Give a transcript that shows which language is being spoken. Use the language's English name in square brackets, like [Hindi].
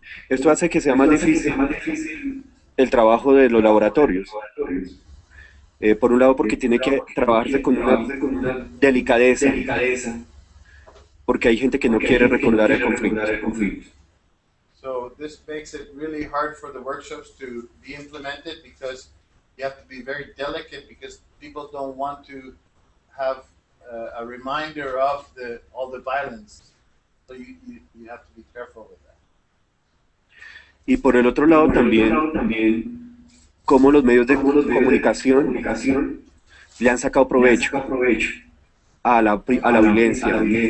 [Spanish] Esto hace que sea más difícil el trabajo de los laboratorios. Por un lado porque tiene que trabajarse con una delicadeza, porque hay gente que no quiere recordar el conflicto. [English] So this makes it really hard for the workshops to be implemented because you have to be very delicate because people don't want to have a reminder of all the violence. So you have to be careful with that. [Spanish] Y por el otro lado también, cómo los medios de comunicación le han sacado provecho a la violencia.